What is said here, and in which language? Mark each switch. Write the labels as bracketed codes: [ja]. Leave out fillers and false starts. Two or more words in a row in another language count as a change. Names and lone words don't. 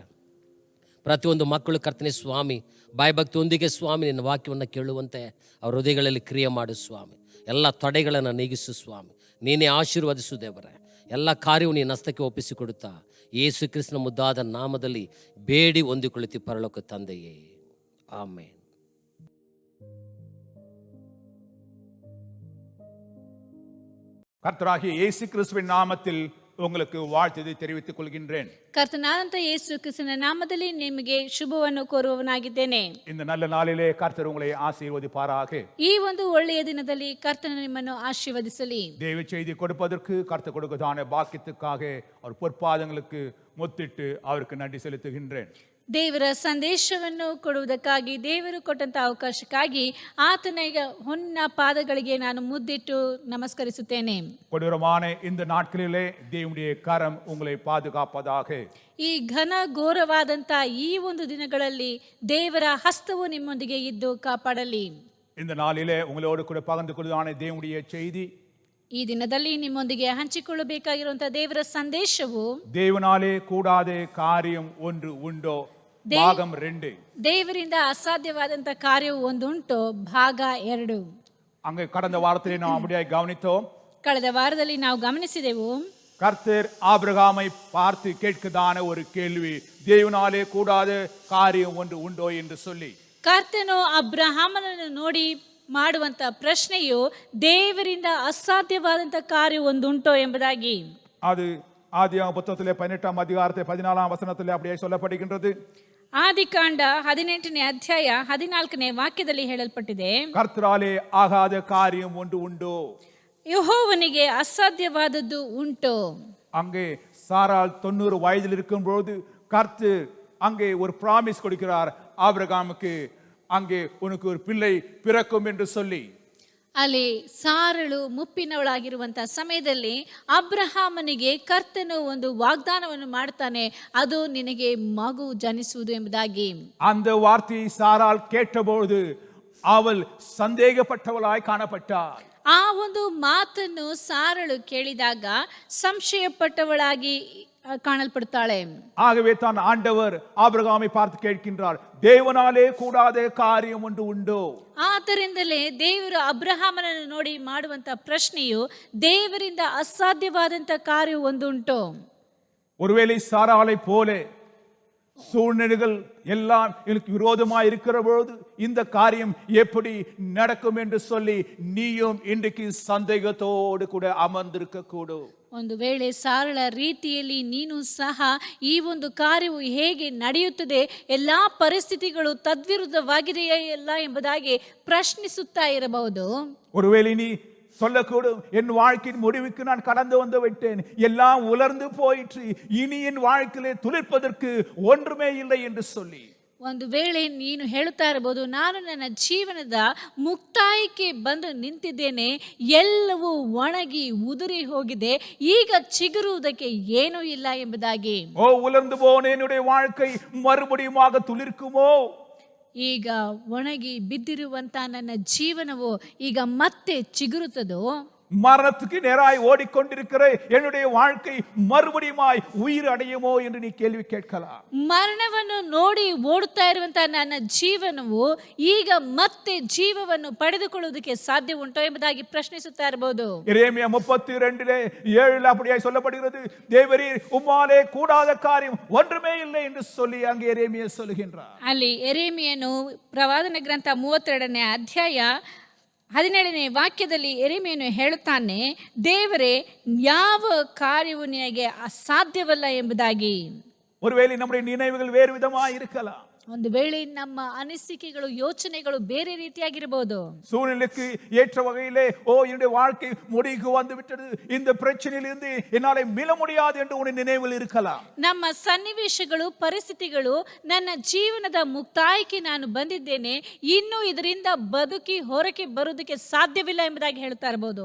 [kn] ಪ್ರತಿಯೊಂದು ಮಕ್ಕಳು ಕರ್ತನೆ ಸ್ವಾಮಿ ಭಯಭಕ್ತಿಯೊಂದಿಗೆ ಸ್ವಾಮಿ ನಿನ್ನ ವಾಕ್ಯವನ್ನು ಕೇಳುವಂತೆ ಅವರ ಹೃದಯಗಳಲ್ಲಿ ಕ್ರಿಯೆ ಮಾಡು ಸ್ವಾಮಿ. ಎಲ್ಲ ತಡೆಗಳನ್ನು ನೀಗಿಸು ಸ್ವಾಮಿ. ನೀನೇ ಆಶೀರ್ವದಿಸು ದೇವರೇ. ಎಲ್ಲ ಕಾರ್ಯವು ನೀನು ಹಸ್ತಕ್ಕೆ ಒಪ್ಪಿಸಿಕೊಡುತ್ತಾ ಯೇಸು ಕ್ರಿಸ್ತನ ಮುದ್ದಾದ ನಾಮದಲ್ಲಿ ಬೇಡಿ ಹೊಂದಿಕೊಳ್ಳುತ್ತಿ ಪರಲೋಕ ತಂದೆಯೇ, ಆಮೇನ್. [ta] கர்த்தராகிய இயேசு கிறிஸ்துவின் நாமத்தில் உங்களுக்கு வாழ்த்தை தெரிவித்துக் கொள்கின்றேன். [kn] ಕರ್ತನಾದಂತ ಯೇಸು ಕ್ರಿಸ್ತನ ನಾಮದಲ್ಲಿ ನಿಮಗೆ ಶುಭವನ್ನು ಕೋರುವವನಾಗಿದ್ದೇನೆ. [ta] இந்த நல்ல நாளிலே கர்த்தர் உங்களை ஆசீர்வதிப்பாராக. [kn] ಈ ಒಂದು ಒಳ್ಳೆಯ ದಿನದಲ್ಲಿ ಕರ್ತನು ನಿಮ್ಮನ್ನು ಆಶೀರ್ವದಿಸಲಿ. [ta] தேவ செய்தி கொடுப்பதற்கு கர்த்தர் கொடுக்கதான பாக்கியத்துக்காக அவர் பொற்பாதங்களுக்கு முத்திட்டு அவருக்கு நன்றி செலுத்துகின்றேன். [kn] ದೇವರ ಸಂದೇಶವನ್ನು ಕೊಡುವುದಕ್ಕಾಗಿ, ದೇವರು ಕೊಟ್ಟಂತ ಅವಕಾಶಕ್ಕಾಗಿ ಆತನಿಗೆ ಹೊನ್ನ ಪಾದಗಳಿಗೆ ನಾನು ಮುದ್ದಿಟ್ಟು ನಮಸ್ಕರಿಸುತ್ತೇನೆ. [ta] கொடூரமான இந்த நாட்களிலே தேவனுடைய கரம் உங்களை பாதுகாப்பதாக. [kn] ಈ ಘನ ಘೋರವಾದಂತ ಈ ಒಂದು ದಿನಗಳಲ್ಲಿ ದೇವರ ಹಸ್ತವು ನಿಮ್ಮೊಂದಿಗೆ ಇದ್ದು ಕಾಪಾಡಲಿ. [ta] இந்த நாளிலே உங்களோடு கூட பகிர்ந்து கொள்வதான தேவனுடைய செய்தி, [kn] ಈ ದಿನದಲ್ಲಿ ನಿಮ್ಮೊಂದಿಗೆ ಹಂಚಿಕೊಳ್ಳಬೇಕಾಗಿರುವಂತಹ ದೇವರ ಸಂದೇಶವು [ta] தேவனாலே கூடாத காரியம் ஒன்று உண்டோ, ಭಾಗಂ 2. [kn] ದೇವರಿಂದ ಅಸಾಧ್ಯವಾದಂತ ಕಾರ್ಯವು ಒಂದುಂಟು, ಭಾಗ 2. [ta] அங்கே கடந்த வாரத்திலே நாம் அப்படியே கவனித்தோம். [kn] ಕಳೆದ ವಾರದಲ್ಲಿ ನಾವು ಗಮನಿಸಿದೆವು, [ta] கர்த்தர் ஆபிரகாமை பார்த்து கேட்கதான ஒரு கேள்வி, தேவனாலே கூடாத காரியம் ஒன்று உண்டோ என்று சொல்லி. [kn] ಕರ್ತನು ಅಬ್ರಹಾಮನನ್ನು ನೋಡಿ ಮಾಡುವಂತ ಪ್ರಶ್ನೆಯು ದೇವರಿಂದ ಅಸಾಧ್ಯವಾದಂತ ಕಾರ್ಯ ಒಂದುಂಟೋ ಎಂಬುದಾಗಿ. [ta] அது ஆதியாகம புத்தகத்திலே 18ஆம் அதிகாரத்தை 14ஆம் வசனத்திலே அப்படியே சொல்லப்படுகின்றது. [kn] ಆದಿಕಾಂಡ 18ನೇ ಅಧ್ಯಾಯ 14ನೇ ವಾಕ್ಯದಲ್ಲಿ ಹೇಳಲ್ಪಟ್ಟಿದೆ, [ta] கர்த்தராலே ஆகாத காரியம் ஒன்று உண்டோ. [kn] ಯೆಹೋವನಿಗೆ ಅಸಾಧ್ಯವಾದದ್ದು ಉಂಟು. [ta] அங்கே சாராள் 90 வயதில் இருக்கும்போது கர்த்தர் அங்கே ஒரு பிராமிஸ் கொடுக்கிறார் ஆபிரகாமுக்கு, அங்கே உனக்கு ஒரு பிள்ளை பிறக்கும் என்று சொல்லி. [kn] ಅಲ್ಲಿ ಸಾರಳು ಮುಪ್ಪಿನವಳಾಗಿರುವಂತಹ ಸಮಯದಲ್ಲಿ ಅಬ್ರಹಾಮನಿಗೆ ಕರ್ತನು ಒಂದು ವಾಗ್ದಾನವನ್ನು ಮಾಡ್ತಾನೆ, ಅದು ನಿನಗೆ ಮಗು ಜನಿಸುವುದು ಎಂಬುದಾಗಿ. [ta] அந்த வார்த்தையை சாராள் கேட்டபொழுது அவள் சந்தேகப்பட்டவளாய் காணப்பட்டாள். [kn] ಆ ಒಂದು ಮಾತನ್ನು ಸಾರಳು ಕೇಳಿದಾಗ ಸಂಶಯಪಟ್ಟವಳಾಗಿ ಕಾಣಲ್ಪಡ್ತಾಳೆ. [ta] ஆகவே தான் ஆண்டவர் ஆபிரகாமை பார்த்து கேட்கின்றார், தேவனாலே கூடாத காரியம் ஒன்று உண்டோ. [kn] ಆದ್ದರಿಂದಲೇ ದೇವರು ಅಬ್ರಹಾಮನನ್ನು ನೋಡಿ ಮಾಡುವಂತ ಪ್ರಶ್ನೆಯು ದೇವರಿಂದ ಅಸಾಧ್ಯವಾದಂತ ಕಾರ್ಯ ಒಂದುಂಟು. [ta] ஒருவேளை சாராளை போல சூழ்நிலைகள் எல்லாம் எனக்கு விரோதமாய் இருக்கிற பொழுது இந்த காரியம் எப்படி நடக்கும் என்று சொல்லி நீயும் இன்றைக்கு சந்தேகத்தோடு கூட அமர்ந்திருக்க கூடும். [kn] ಒಂದು ವೇಳೆ ಸಾರಳ ರೀತಿಯಲ್ಲಿ ನೀನು ಸಹ ಈ ಒಂದು ಕಾರ್ಯವು ಹೇಗೆ ನಡೆಯುತ್ತದೆ, ಎಲ್ಲಾ ಪರಿಸ್ಥಿತಿಗಳು ತದ್ವಿರುದ್ಧವಾಗಿದೆಯೇ ಇಲ್ಲ ಎಂಬುದಾಗಿ ಪ್ರಶ್ನಿಸುತ್ತಾ ಇರಬಹುದು. [ta] ஒருவேளை நீ சொல்லக்கூடும், என் வாழ்க்கையின் முடிவுக்கு நான் கடந்து வந்து விட்டேன், எல்லாம் உலர்ந்து போயிற்று, இனி என் வாழ்க்கையிலே துளிர்ப்பதற்கு ஒன்றுமே இல்லை என்று சொல்லி. [kn] ಒಂದು ವೇಳೆ ನೀನು ಹೇಳುತ್ತಾ ಇರಬಹುದು, ನಾನು ನನ್ನ ಜೀವನದ ಮುಕ್ತಾಯಕ್ಕೆ ಬಂದು ನಿಂತಿದ್ದೇನೆ, ಎಲ್ಲವೂ ಒಣಗಿ ಉದುರಿ ಹೋಗಿದೆ, ಈಗ ಚಿಗುರುವುದಕ್ಕೆ ಏನೂ ಇಲ್ಲ ಎಂಬುದಾಗಿ. [ta] ஓ உலர்ந்து போன என்னுடைய வாழ்க்கை மறுபடியுமாக துளிர்க்குமோ. [kn] ಈಗ ಒಣಗಿ ಬಿದ್ದಿರುವಂತ ನನ್ನ ಜೀವನವು ಈಗ ಮತ್ತೆ ಚಿಗುರುತ್ತದೋ. [ta] மரணத்துக்கு நேராய் ஓடிக்கொண்டிருக்கிற என்னுடைய வாழ்க்கை மறுபடியுமாய் உயிர் அடையுமோ என்று நீ கேள்வி கேட்கலாம். [kn] ಮರಣವನ್ನು ನೋಡಿ ಓಡುತ್ತಾ ಇರುವಂತಹ ನನ್ನ ಜೀವನವು ಈಗ ಮತ್ತೆ ಜೀವವನ್ನು ಪಡೆದುಕೊಳ್ಳುವುದಕ್ಕೆ ಸಾಧ್ಯ ಉಂಟೋ ಎಂಬುದಾಗಿ ಪ್ರಶ್ನಿಸುತ್ತಾ ಇರಬಹುದು. [ta] எரேமியா 32:7 அப்படியே சொல்லப்படுகிறது, தேவரீர் உம்மாலே கூடாத காரியம் ஒன்றுமே இல்லை என்று சொல்லி அங்கே எரேமியா சொல்லுகின்றார். [kn] ಅಲ್ಲಿ ಎರೇಮಿಯನು ಪ್ರವಾದನ ಗ್ರಂಥ 32ನೇ ಅಧ್ಯಾಯ 17ನೇ ವಾಕ್ಯದಲ್ಲಿ ಎರೆಮಿಯನು ಹೇಳುತ್ತಾನೆ, ದೇವರೇ ಯಾವ ಕಾರ್ಯವು ನಿನಗೆ ಅಸಾಧ್ಯವಲ್ಲ ಎಂಬುದಾಗಿ. [ta] ஒருவேளை நம்முடைய நினைவுகள் வேறு விதமாய் இருக்கலாம். [kn] ಒಂದು ವೇಳೆ ನಮ್ಮ ಅನಿಸಿಕೆಗಳು ಯೋಚನೆಗಳು ಬೇರೆ ರೀತಿಯಾಗಿರಬಹುದು. [ta] சூழ்நிலைக்கு ஏற்ற வகையிலே என்னுடைய வாழ்க்கை முடிவுக்கு வந்து விட்டது, இந்த பிரச்சனையிலிருந்து என்னாலே மீள முடியாது என்று உன் நினைவில் இருக்கலாம். [kn] ನಮ್ಮ ಸನ್ನಿವೇಶಗಳು ಪರಿಸ್ಥಿತಿಗಳು ನನ್ನ ಜೀವನದ ಮುಕ್ತಾಯಕ್ಕೆ ನಾನು ಬಂದಿದ್ದೇನೆ, ಇನ್ನು ಇದರಿಂದ ಬದುಕಿ ಹೊರಕ್ಕೆ ಬರುವುದಕ್ಕೆ ಸಾಧ್ಯವಿಲ್ಲ ಎಂಬುದಾಗಿ ಹೇಳ್ತಾ ಇರಬಹುದು.